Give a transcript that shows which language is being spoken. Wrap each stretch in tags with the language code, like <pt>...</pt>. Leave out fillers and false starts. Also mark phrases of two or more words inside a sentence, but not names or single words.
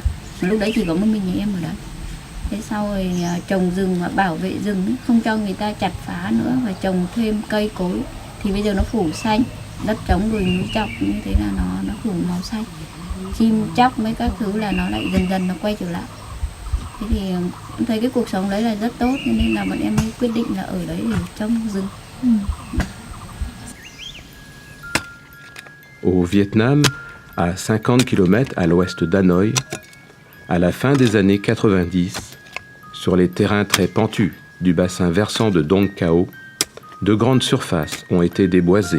<vi>Lúc đấy chỉ có một mình nhà em ở đấy. Thế sau rồi trồng rừng và bảo vệ rừng, không cho người ta chặt phá nữa, và trồng thêm cây cối. Thì bây giờ nó phủ xanh, đất trống rồi núi chọc như thế là nó phủ màu xanh. Chim chóc mấy các thứ là nó lại dần dần nó quay trở lại. Thế thì em thấy cái cuộc sống đấy là rất tốt, nên là bọn em mới quyết định là ở đấy để trồng rừng.</vi> <fr>Au Vietnam, à 50 km à l'ouest d'Hanoï, à la fin des années 90, sur les terrains très pentus du bassin versant de Dong Cao, de grandes surfaces ont été déboisées.</fr>